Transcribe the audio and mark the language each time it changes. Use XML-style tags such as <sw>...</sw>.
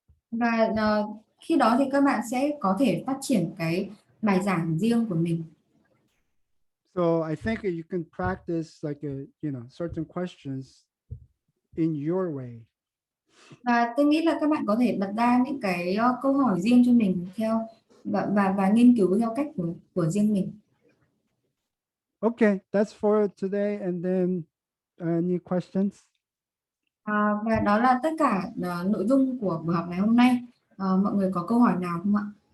<vi>Và khi đó thì các bạn sẽ có thể phát triển cái bài giảng riêng của mình.</vi> <en>So I think you can practice like certain questions in your way.</en> <vi>Và tôi nghĩ là các bạn có thể đặt ra những cái câu hỏi riêng cho mình theo và nghiên cứu theo cách của riêng mình.</vi> <en>Okay, that's for today. And then any questions?</en> <vi>Và đó là tất cả nội dung của buổi học ngày hôm nay. Mọi người có câu hỏi nào không ạ?</vi>